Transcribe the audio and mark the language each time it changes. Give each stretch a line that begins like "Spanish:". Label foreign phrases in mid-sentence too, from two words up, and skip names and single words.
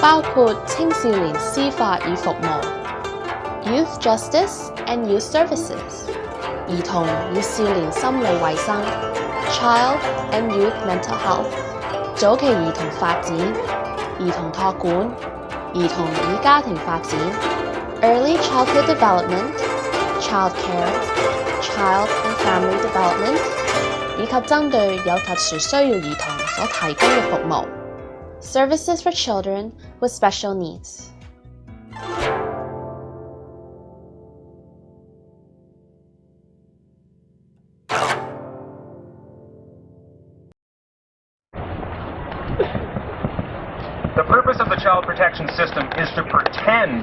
Cantonese: 包括青少年司法與服務
English: （Youth Justice and Youth Services）、
Cantonese: 兒童與少年心理衛生
English: （Child and Youth Mental Health）、
Cantonese: 早期兒童發展、兒童託管、兒童與家庭發展
English: （Early Childhood Development、Child Care、Child and Family Development）
Cantonese: 以及針對有特殊需要兒童所提供嘅服務
English: （Services for Children with Special Needs）。 The purpose of the child protection system is to pretend